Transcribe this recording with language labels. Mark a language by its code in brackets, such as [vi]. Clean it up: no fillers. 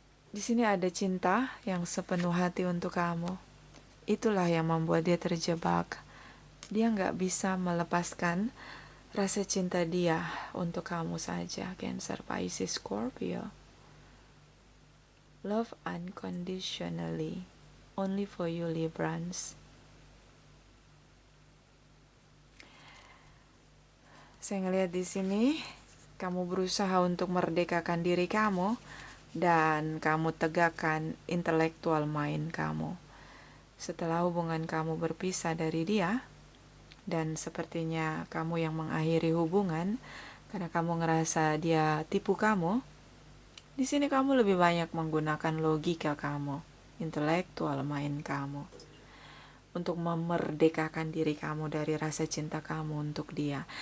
[id] Di sini ada cinta yang sepenuh hati untuk kamu. Itulah yang membuat dia terjebak. Dia nggak bisa melepaskan rasa cinta dia untuk kamu saja, Cancer, Pisces, Scorpio. [en] Love unconditionally, only for you, Librans. [id] Saya ngelihat di sini kamu berusaha untuk merdekakan diri kamu dan kamu tegakkan intelektual mind kamu. Setelah hubungan kamu berpisah dari dia, dan sepertinya kamu yang mengakhiri hubungan karena kamu ngerasa dia tipu kamu, di sini kamu lebih banyak menggunakan logika kamu, intelektual mind kamu, untuk memerdekakan diri kamu dari rasa cinta kamu untuk dia.